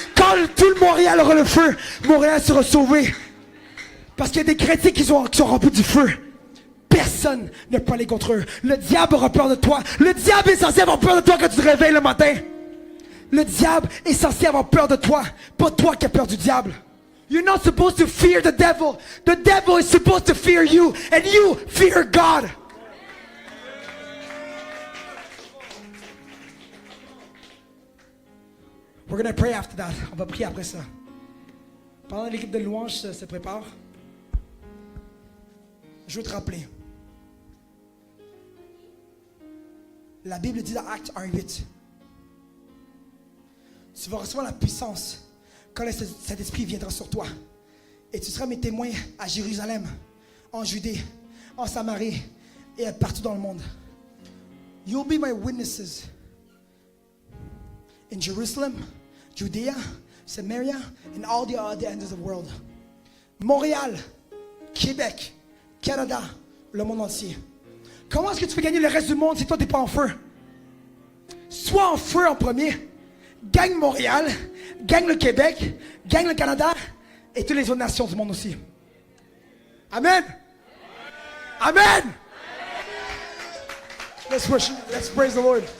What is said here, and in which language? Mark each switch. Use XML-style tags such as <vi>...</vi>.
<fr>Quand tout le Montréal aura le feu, Montréal sera sauvé. Parce qu'il y a des chrétiens qui sont remplis du feu. Personne ne peut aller contre eux. Le diable aura peur de toi. Le diable est censé avoir peur de toi quand tu te réveilles le matin. Le diable est censé avoir peur de toi. Pas toi qui as peur du diable.</fr> <en>You're not supposed to fear the devil. The devil is supposed to fear you. And you fear God. We're going to pray after that.</en> <fr>On va prier après ça. Pendant que l'équipe de louange se prépare, je veux te rappeler. La Bible dit dans Actes 1:8. Tu vas recevoir la puissance quand le Saint-Esprit viendra sur toi. Et tu seras mes témoins à Jérusalem, en Judée, en Samarie et partout dans le monde.</fr> <en>You'll be my witnesses in Jerusalem, Judea, Samaria, and all the other ends of the world.</en> <fr>Montréal, Québec, Canada, le monde entier. Comment est-ce que tu peux gagner le reste du monde si toi t'es pas en feu? Sois en feu en premier. Gagne Montréal, gagne le Québec, gagne le Canada et toutes les autres nations du monde aussi. Amen.</fr> <en>Amen. Let's worship. Let's praise the Lord.</en>